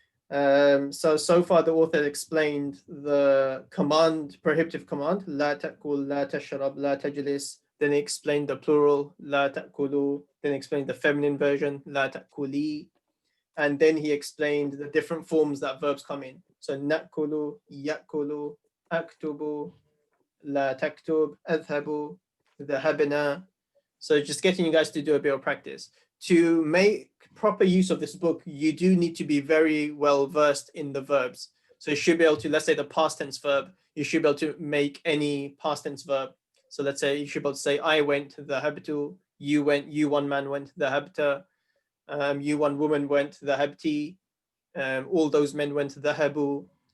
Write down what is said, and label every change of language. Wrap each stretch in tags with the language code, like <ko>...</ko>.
<en>So far the author explained the command, prohibitive command,</en> <ar>لا تأكل, لا تشرب, لا تجلس.</ar> <en>Then he explained the plural,</en> <ar>لا تأكلوا.</ar> <en>Then he explained the feminine version,</en> <ar>لا تأكلي.</ar> <en>And then he explained the different forms that verbs come in. So</en> <ar>نأكل, يأكل, أكتب, لا تكتب, أذهب, ذهبنا.</ar> <en>So just getting you guys to do a bit of practice. To make proper use of this book, you do need to be very well versed in the verbs. So you should be able to, let's say the past tense verb, you should be able to make any past tense verb. So let's say you should be able to say, I went, dhahabtu, you went, you one man went, dhahabta, you one woman went, dhahabti, all those men went, dhahabu.</en>